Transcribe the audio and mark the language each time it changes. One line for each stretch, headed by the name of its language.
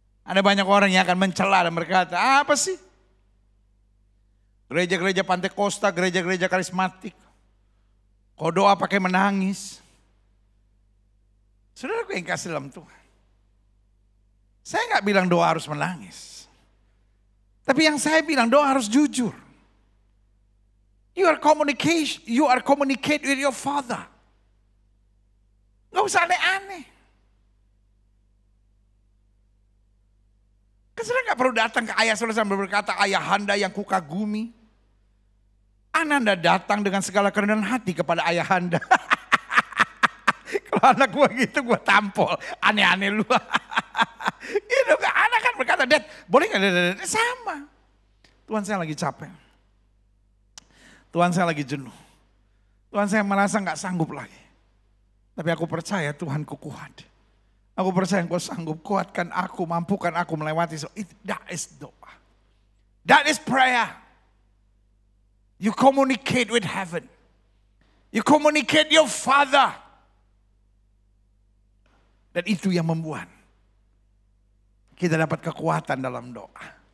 Indonesian: Ada banyak orang yang akan mencela dan berkata, apa sih? Gereja-gereja Pantai Costa, gereja-gereja karismatik. Kau doa pakai menangis. Saudara yang kasih dalam Tuhan. Saya nggak bilang doa harus menangis. Tapi yang saya bilang doa harus jujur.
English: You are communicate with your Father.
Indonesian: Gak usah aneh-aneh. Kan saudara gak perlu datang ke ayah saudara sambil berkata, ayahanda yang kukagumi. Ananda datang dengan segala kerendahan hati kepada ayahanda. Kalau anak gue gitu gue tampol. Aneh-aneh lu. Gitu, anak kan berkata, Dad boleh gak? Sama. Tuhan saya lagi capek. Tuhan saya lagi jenuh. Tuhan saya merasa gak sanggup lagi. Tapi aku percaya Tuhanku kuat. Aku percaya Engkau sanggup, kuatkan aku, mampukan aku melewati.
English: That is doa. That is prayer. You communicate with heaven. You communicate your Father.
Indonesian: Dan itu yang membuat kita dapat kekuatan dalam doa.